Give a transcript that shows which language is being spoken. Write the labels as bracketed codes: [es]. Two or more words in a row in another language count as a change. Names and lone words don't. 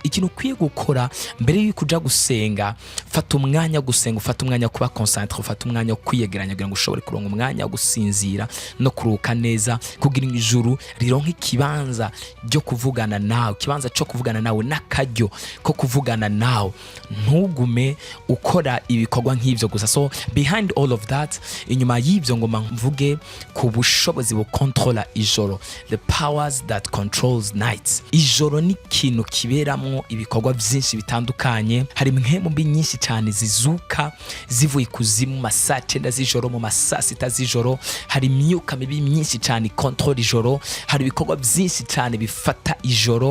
[rn] Ikintu ukwiye gukora mbere y'uko uja gusenga, fata umwanya gusenga, ufata umwanya kuba concentre, ufata umwanya wo kwiyegeranya kugira ngo ushobore kuronka umwanya wo gusinzira no kuruka neza, kugira ngo ijuru rironke ikibanza byo kuvugana nawe, ikibanza cyo kuvugana nawe n'akaryo ko kuvugana nawe. Ntugume ukora ibikorwa nk'ivyo gusa. [en] So behind all of that, [rn] inyuma y'ivyo ngoma mvuge ku bushobozi bukontrola ijoro, [en] the powers that controls nights. [rn] Ijoro ni ikintu kiberamwo ibikorwa byinshi bitandukanye. Hari impwemu mbi nyinshi cyane zizuka zivuye kuzimu masaa 9 z'ijoro, mu masaa 6 z'ijoro. Hari imyuka mibi myinshi cyane control ijoro. Hari ibikorwa byinshi cyane bifata ijoro.